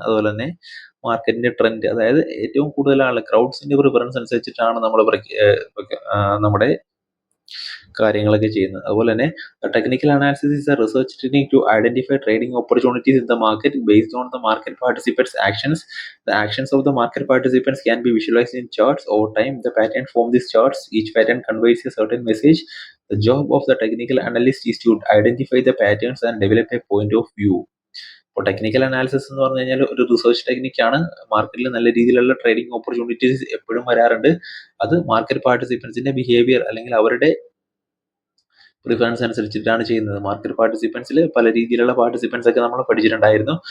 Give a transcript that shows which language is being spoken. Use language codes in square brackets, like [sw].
[ml] അതുപോലെ തന്നെ മാർക്കറ്റിന്റെ ട്രെൻഡ്, അതായത് ഏറ്റവും കൂടുതൽ ക്രൗഡ്സിന്റെ പ്രിഫറൻസ് അനുസരിച്ചിട്ടാണ് നമ്മൾ നമ്മുടെ കാര്യങ്ങളൊക്കെ ചെയ്യുന്നത്. അതുപോലെ തന്നെ [en] Technical analysis is a research technique to identify trading opportunities in the market based on the market participants actions. The actions of the market participants can be visualized in charts. Over time, the pattern form these charts. Each pattern conveys a certain message. The job of the technical analyst is to identify the patterns and develop a point of view. [ml] ഇപ്പോൾ technical analysis എന്ന് പറഞ്ഞു കഴിഞ്ഞാൽ ഒരു research ടെക്നിക്കാണ്. മാർക്കറ്റിൽ നല്ല രീതിയിലുള്ള trading opportunities എപ്പോഴും വരാറുണ്ട്. അത് മാർക്കറ്റ് പാർട്ടിസിപ്പൻസിന്റെ ബിഹേവിയർ അല്ലെങ്കിൽ അവരുടെ പ്രിഫറൻസ് അനുസരിച്ചിട്ടാണ് ചെയ്യുന്നത്. മാർക്കറ്റ് പാർട്ടിസിപ്പൻസിൽ പല രീതിയിലുള്ള പാർട്ടിസിപ്പൻസ് ഒക്കെ നമ്മൾ പഠിച്ചിട്ടുണ്ടായിരുന്നു.